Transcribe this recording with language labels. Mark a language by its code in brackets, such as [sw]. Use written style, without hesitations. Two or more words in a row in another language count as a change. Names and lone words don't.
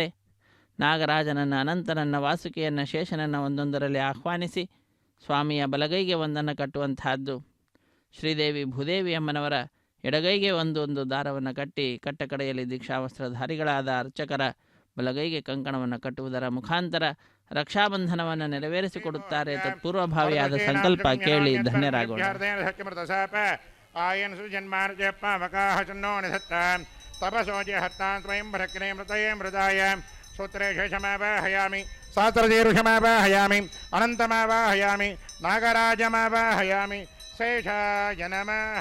[kn] ನಾಗರಾಜನನ್ನು, ಅನಂತನನ್ನು, ವಾಸುಕಿಯನ್ನು, ಶೇಷನನ್ನು ಒಂದೊಂದರಲ್ಲಿ ಆಹ್ವಾನಿಸಿ ಸ್ವಾಮಿಯ ಬಲಗೈಗೆ ಒಂದನ್ನು ಕಟ್ಟುವಂತಹದ್ದು. ಶ್ರೀದೇವಿ ಭೂದೇವಿ ಅಮ್ಮನವರ ಎಡಗೈಗೆ ಒಂದೊಂದು ದಾರವನ್ನು ಕಟ್ಟಿ ಕಟ್ಟಕಡೆಯಲ್ಲಿ ದೀಕ್ಷಾವಸ್ತ್ರಧಾರಿಗಳಾದ ಅರ್ಚಕರ ಬಲಗೈಗೆ ಕಂಕಣವನ್ನು ಕಟ್ಟುವುದರ ಮುಖಾಂತರ ರಕ್ಷಾಬಂಧನವನ್ನು ನೆರವೇರಿಸಿಕೊಡುತ್ತಾರೆ. ತತ್ಪೂರ್ವಭಾವಿಯಾದ ಸಂಕಲ್ಪ ಕೇಳಿ ಧನ್ಯರಾಗೋಣ. [sa] ಆಯನ್ ಸುಜನ್ಮಾರ್ಜಪ್ಪಾವಕಾಶನ್ನೋ ನಿಧತ್ತಾಂ ತಪಸೋಜೆ ಹತ್ತಾಂ ಸ್ವಯಂ ಭರಕ್ನೇ ಮೃತಯೇ ಮೃದಾಯ ಸೂತ್ರೇ ಶೇಷಮಾವಾಹಯಾಮಿ ಸಹಸ್ರಜೀರುಷಮಾವಾಹಯಾಮಿ ಅನಂತಮಾವಾಹಯಾಮಿ ನಾಗರಾಜಮಾವಾಹಯಾಮಿ ಶೇಷಾಯ ನಮಃ.